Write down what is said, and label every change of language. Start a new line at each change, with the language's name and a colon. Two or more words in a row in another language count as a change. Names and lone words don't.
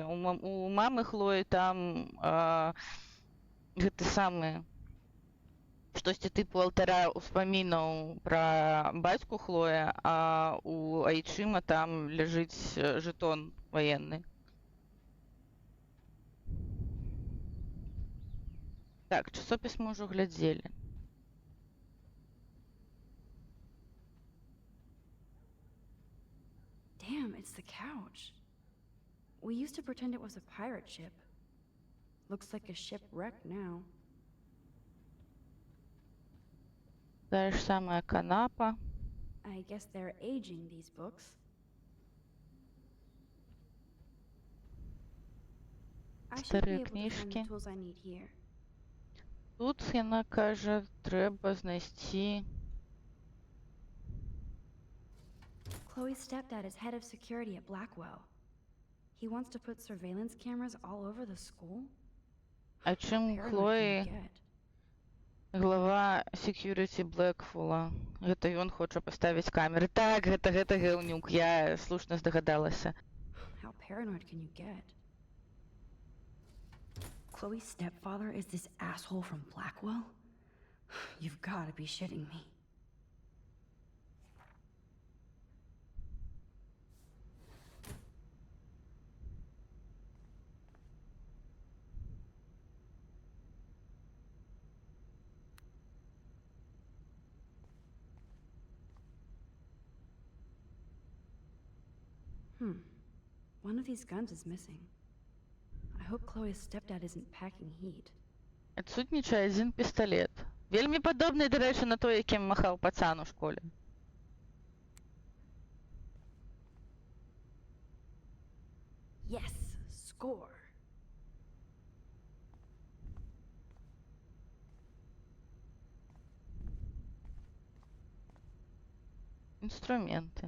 English: У мамы Хлоі там гэты самы штосьці тыпу алтара ўспамінаў пра бацьку Хлоя, а у айчыма там ляжыць жэтон ваенны. Так, часопіс мы ўжо глядзелі. Damn, it's the couch. We used to pretend it was a pirate ship. Looks like a shipwreck now.
Belarusian: Тая ж самая канапа.
English: I guess they're aging these books. I should be
Belarusian: Старыя
English: able to find the
Belarusian: кніжкі.
English: tools I need here.
Belarusian: Тут яна кажа, трэба знайсці.
English: Chloe's stepdad is head of security at Blackwell. He wants to put surveillance cameras all over the school?
Belarusian: А чым
English: Paranoid can you
Belarusian: Хлоі
English: get?
Belarusian: глава security Блэкфула? Гэта ён хоча паставіць камеры. Так, гэта гэўнюк, я слушна здагадалася.
English: How paranoid can you get? Chloe's stepfather is this asshole from Blackwell? You've gotta be shitting me. One of these guns is missing. I hope Chloe's stepdad isn't packing heat.
Belarusian: Адсутнічае адзін пісталет. Вельмі падобны, дарэчы, на той, якім махаў пацан у школе.
English: Yes, score.
Belarusian: Інструменты.